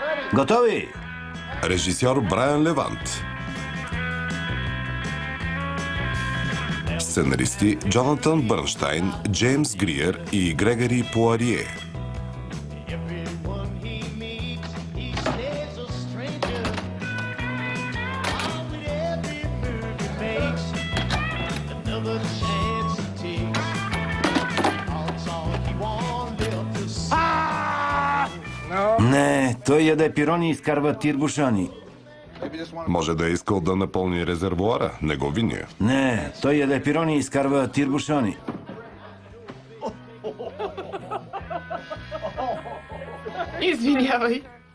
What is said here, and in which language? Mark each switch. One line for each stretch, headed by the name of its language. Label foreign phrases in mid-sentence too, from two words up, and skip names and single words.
Bulgarian: Готови? Режисьор Брайан Левант. Сценаристи Джонатан Бърнщайн, Джеймс Гриер и Грегори Пуарие.
English: Everyone he meets, he stays a stranger. With every move he makes, another chance he takes. That's all he won't live to see.
Bulgarian: Не, той яде пирони и изкарва тирбушани. Може да е искал да напълни резервуара, не го виня. Не, той яде пирони и изкарва тирбушани. Извинявай.